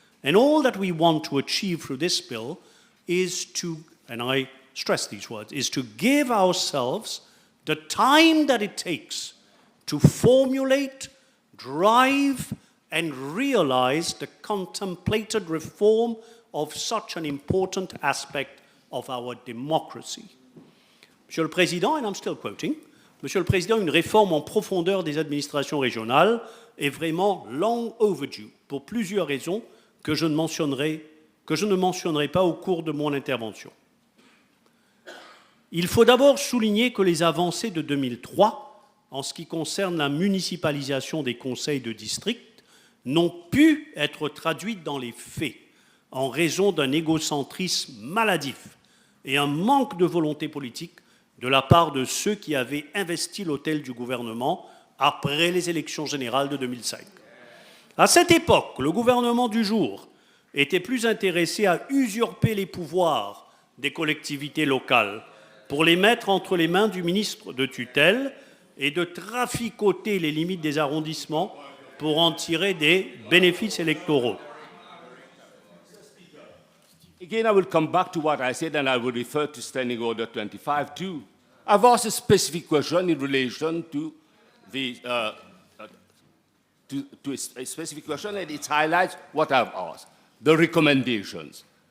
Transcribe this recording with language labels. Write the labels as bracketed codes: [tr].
[en] And all that we want to achieve through this bill is to, and I stress these words, is to give ourselves the time that it takes to formulate, drive, and realize the contemplated reform of such an important aspect of our democracy. [fr] Monsieur le Président, [en] and I'm still quoting, [fr] Monsieur le Président, une réforme en profondeur des administrations régionales est vraiment [en] long overdue [fr] pour plusieurs raisons que je ne mentionnerai pas au cours de mon intervention. Il faut d'abord souligner que les avancées de 2003, en ce qui concerne la municipalisation des conseils de district, n'ont pu être traduites dans les faits en raison d'un égocentrisme maladif et un manque de volonté politique de la part de ceux qui avaient investi l'autel du gouvernement après les élections générales de 2005. À cette époque, le gouvernement du jour était plus intéressé à usurper les pouvoirs des collectivités locales pour les mettre entre les mains du ministre de tutelle et de traficoter les limites des arrondissements pour en tirer des bénéfices électoraux. [en] Again, I will come back to what I said, and I will refer to Standing Order 25 too. I've asked a specific question in relation to the to a specific question, and it highlights what I've asked: the recommendations.